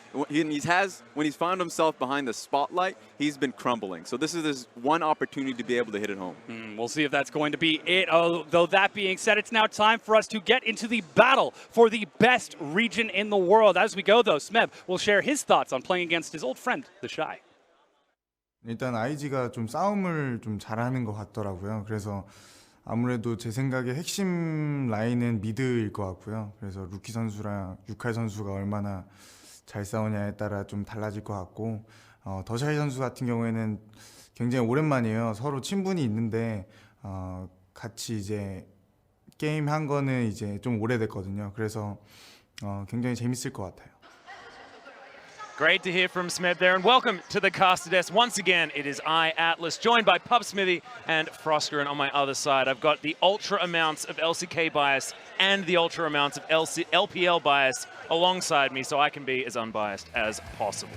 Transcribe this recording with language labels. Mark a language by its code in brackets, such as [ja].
[en] When he's found himself behind the spotlight, he's been crumbling. So this is his one opportunity to be able to hit it home. We'll see if that's going to be it. Though that being said, it's now time for us to get into the battle for the best region in the world. As we go, though, Smeb will share his thoughts on playing against his old friend, the Shy. [ko] 일단 IG가 좀 싸움을 좀 잘하는 것 같더라고요. 그래서 아무래도 제 생각에 핵심 라인은 미드일 것 같고요. 그래서 루키 선수랑 유칼 선수가 얼마나 잘 싸우냐에 따라 좀 달라질 것 같고, 더샤이 선수 같은 경우에는 굉장히 오랜만이에요. 서로 친분이 있는데 같이 이제 게임 한 거는 이제 좀 오래됐거든요. 그래서 굉장히 재밌을 것 같아요. [en] Great to hear from Smeb there, and welcome to the Caster Desk. Once again, it is I, Atlas, joined by PubSmithy and FLICKR, and on my other side, I've got the ultra amounts of LCK bias and the ultra amounts of LPL bias alongside me, so I can be as unbiased as possible.